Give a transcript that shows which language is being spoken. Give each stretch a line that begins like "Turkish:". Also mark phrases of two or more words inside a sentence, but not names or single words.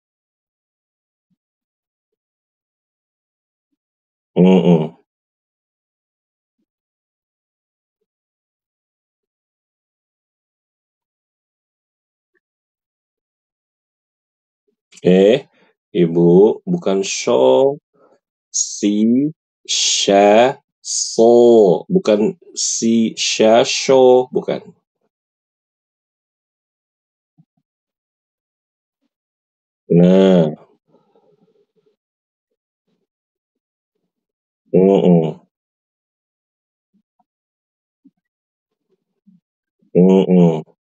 Indonesian: Mhm. Eh, Ibu, bukan sho, si, sha, so, bukan si, sha, sho, bukan. Nah. Mhm. Mhm.